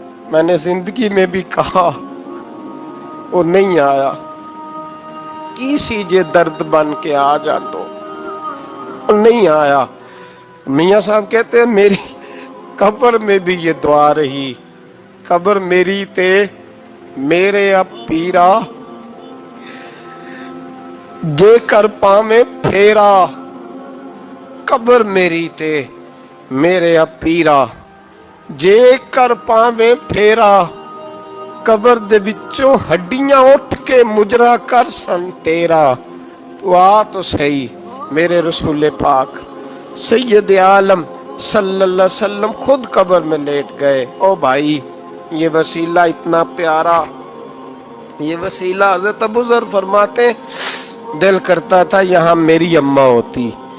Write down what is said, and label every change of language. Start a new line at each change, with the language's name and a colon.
Urdu: میں نے زندگی میں بھی کہا وہ نہیں آیا،
Punjabi: کی سی جے درد بن کے آ جاندو، نہیں آیا.
Urdu: میاں صاحب کہتے ہیں میری قبر میں بھی یہ دعا رہی،
Punjabi: قبر میری تے میرے اب پیرا جے کر پاویں پھیرا. قبر میری تے میرے اب پیرا جے کر پاویں پھیرا. قبر دے وچوں ہڈیاں اٹھ کے مجرا کر سن تیرا.
Urdu: تو آ تو صحیح میرے رسول پاک سید عالم صلی اللہ علیہ وسلم خود قبر میں لیٹ گئے. او بھائی یہ وسیلہ اتنا پیارا، یہ وسیلہ حضرت ابو ذر فرماتے دل کرتا تھا یہاں میری اماں ہوتی.